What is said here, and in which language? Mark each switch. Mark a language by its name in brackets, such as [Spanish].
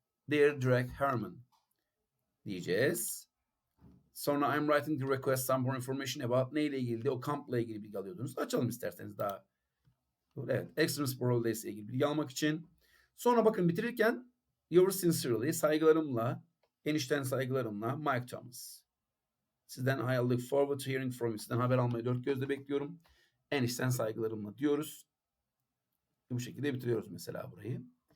[English] Dear Derek Harman [Turkish] diyeceğiz. [English] Sonra I'm writing to request some more information about [Turkish] neyle ilgili? O kampla ilgili bilgi alıyordunuz. Açalım isterseniz daha. Evet, Extreme Sport Holidays ile ilgili bilgi almak için. Sonra bakın bitirirken [English] yours sincerely, [Turkish] saygılarımla, enişten saygılarımla Mike Thomas. Sizden [English] I look forward to hearing from you. [Turkish] Sizden haber almayı dört gözle bekliyorum. Enişten saygılarımla diyoruz. Bu şekilde bitiriyoruz mesela burayı.